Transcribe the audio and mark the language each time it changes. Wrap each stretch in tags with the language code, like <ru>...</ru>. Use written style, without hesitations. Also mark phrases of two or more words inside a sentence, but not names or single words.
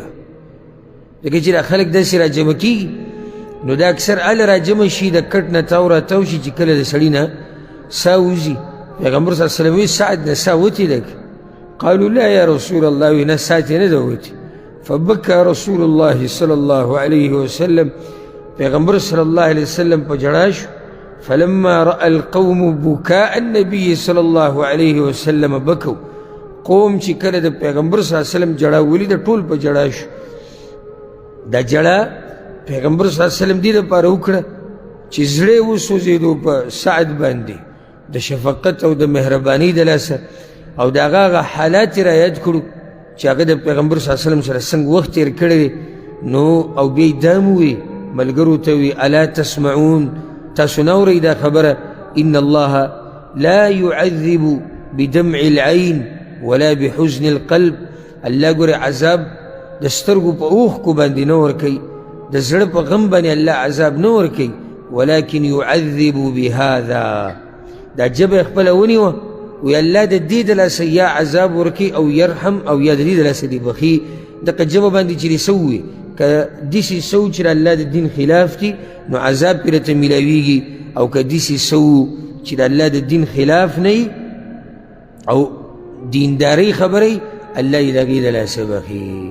<ps>ځکه چې دا خلک داسې را جمع کېږي نو دا اکثر هله را جمع شي د کټ نه تاو را تاو شي چې کله د سړي نه ساه وځي. پیغمبر</ps> <ar>صلی الله علیه وسلم</ar> <ps>وی سعد نه ساه وتې ده که؟</ps> <ar>قالوا لا یا رسول الله،</ar> <ps>وی نه ساه تې نه ده وتې.</ps> <ar>فبكى رسول الله صلی الله علیه وسلم،</ar> <ps>پیغمبر</ps> <ar>صلی الله علیه وسلم</ar> <ps>په جړا شو.</ps> <ar>فلما رأى القوم بكاء النبي صلی الله علیه وسلم بکوا.</ar> <ps>قوم چې کله د پیغمبر</ps> <ar>صلی الله علیه وسلم</ar> <ps>جړا ولید ټول په جړا شو. دا جړا پیغمبر</ps> <ar>صلی الله علیه وسلم</ar> <ps>دې دپاره وکړه چې زړه یې وسوځېدو په سعد باندې د شفقت او د مهربانۍ د لاسه، او د هغه حالات یې را یاد کړو چې هغه د پیغمبر</ps> <ar>صلی الله علیه وسلم</ar> <ps>سره څنګه وخت تېر کړی دی. نو او بیا یې دا م وویې ملګرو ته وی</ps> <ar>الا تسمعون،</ar> <ps>تاسو نه اورئ دا خبره؟</ps> <ar>ان الله لا يعذب بدمع العين ولا بحزن القلب.</ar> <ps>الله ګوره عذاب د سترګو په اوښکو باندې نه ورکوي، د زړه په غم باندې الله عذاب نه ورکوي،</ps> <ar>ولكن يعذب بهذا.</ar> <ps>دا جبه یې خپله ونیوه وی الله د دې د لاسه یا عذاب ورکوي او یرحم، او یا د دې د لاسه دې بخي. دغه جبه باندې چې دې څه ووي که داسې څه چې د الله د دین خلاف دي نو عذاب پرې راته میلاویږي، او که داسې څه چې د الله د دین خلاف نه وي او دیندارۍ خبره الله یې د هغې د لاسه بخي.</ps>